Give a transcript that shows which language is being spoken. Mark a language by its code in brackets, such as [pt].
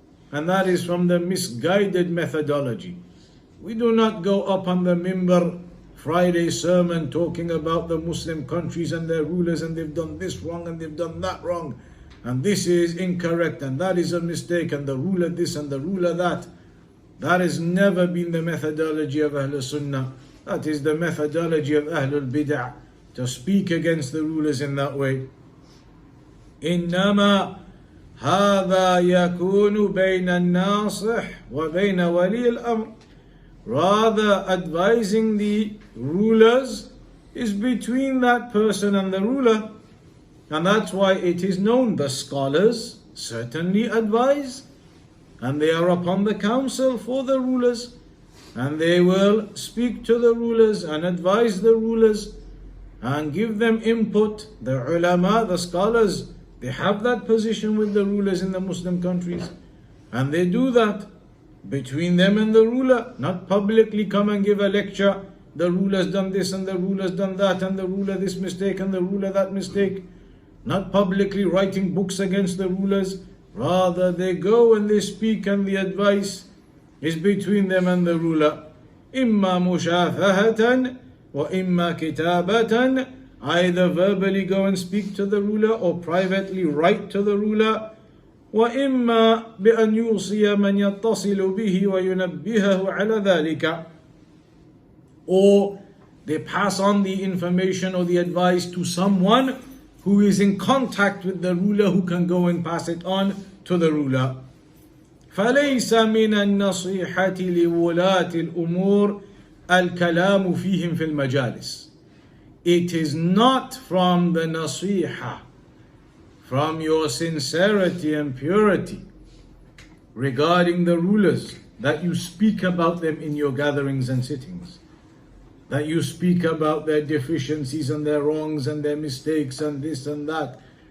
[en] And that is from the misguided methodology. We do not go up on the mimbar Friday sermon talking about the Muslim countries and their rulers, and they've done this wrong and they've done that wrong, and this is incorrect and that is a mistake, and the ruler this and the ruler that. That has never been the methodology of Ahlus-Sunnah. That is the methodology of Ahlul Bid'ah, to speak against the rulers in that way. [ar] إنما هذا يكون بين الناصح وبين ولي الأمر. [en] Rather, advising the rulers is between that person and the ruler. And that's why it is known the scholars certainly advise. and they are upon the council for the rulers, and they will speak to the rulers and advise the rulers and give them input. The ulama, the scholars, they have that position with the rulers in the Muslim countries, and they do that between them and the ruler, not publicly come and give a lecture. The ruler's done this and the ruler's done that, and the ruler this mistake and the ruler that mistake. Not publicly writing books against the rulers. Rather, they go and they speak, and the advice is between them and the ruler. [ar] Imma mushafahatan wa imma kitabatan. [en] Either verbally go and speak to the ruler, or privately write to the ruler. [ar] وإما بأن يوصي من يتصل به وينبهه على ذلك. [en] Or they pass on the information or the advice to someone who is in contact with the ruler, who can go and pass it on to the ruler. [ar] فليس من النصيحة لولاة الأمور الكلام فيهم في المجالس. [en] It is not from the nasiha, from your sincerity and purity regarding the rulers, that you speak about them in your gatherings and sittings, that you speak about their deficiencies and their wrongs and their mistakes and this and that.